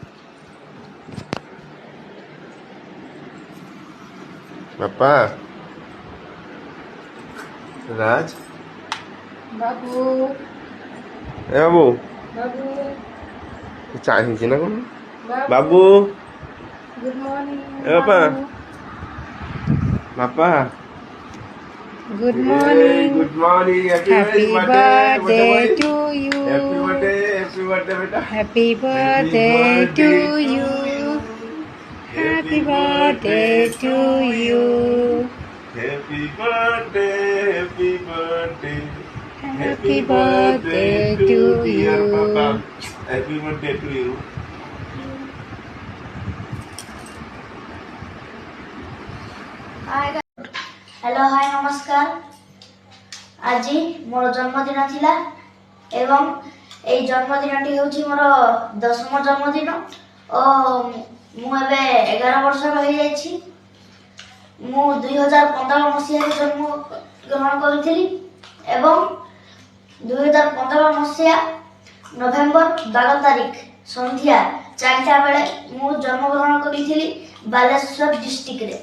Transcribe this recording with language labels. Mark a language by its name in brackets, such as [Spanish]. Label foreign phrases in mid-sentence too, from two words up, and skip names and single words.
[Hindi] पापा राज बाबू ए बाबू बाबू चाहिए ना कौन बाबू बाबू [English] good morning [Hindi] ए पापा पापा [English] good morning good morning happy birthday to you happy birthday बेटा happy birthday to you happy birthday to you happy birthday happy birthday to you happy birthday to you. hello hi नमस्कार। [Odia] ଆଜ ମୋର ଜନ୍ମଦିନ ଥିଲା ଏବଂ ଏ ଜନ୍ମଦିନଟି ହେଉଛି ମୋର 10ମ ଜନ୍ମଦିନ ଓ ମୁଁ ଏବେ 11 ବର୍ଷ ରହି ଯାଉଛି। ମୁଁ 2015 ମସିହା ଜନ୍ମ ଗ୍ରହଣ କରିଥିଲି ଏବଂ 2015 ମସିହା ନଭେମ୍ବର 12 ତାରିଖ ସନ୍ଧ୍ୟା 4ଟା ବେଳେ ମୁଁ ଜନ୍ମ ଗ୍ରହଣ କରିଥିଲି ବାଲେଶ୍ୱର ଡିଷ୍ଟ୍ରିକ୍ଟ ରେ।